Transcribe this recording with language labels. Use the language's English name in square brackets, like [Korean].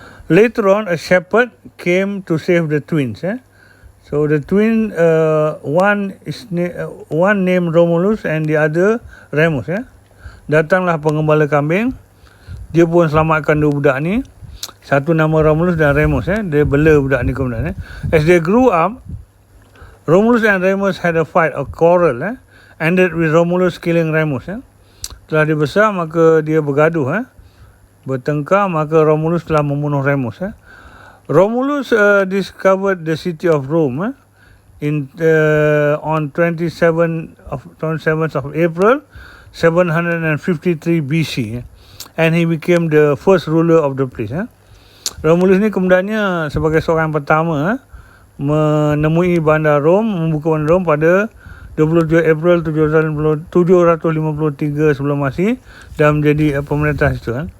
[English] Later on, a shepherd came to save the twins. So the twin, one named Romulus and the other Remus. [Malay] Datanglah pengembala kambing, dia pun selamatkan 2 budak ni. Satu nama Romulus dan Remus. Dia bela budak ni kemudian. [English] As they grew up, Romulus and Remus had a fight, a quarrel, ended with Romulus killing Remus. [Malay] Setelah dia besar, maka dia bergaduh, bertengkar, maka Romulus telah membunuh Remus. [English] Romulus discovered the city of Rome on 27th of April 753 BC, and he became the first ruler of the place. [Malay] Romulus ni kemudiannya sebagai seorang pertama menemui bandar Rom, membuka bandar Rom pada 27 April 753 sebelum Masih, dan menjadi pemerintah situ.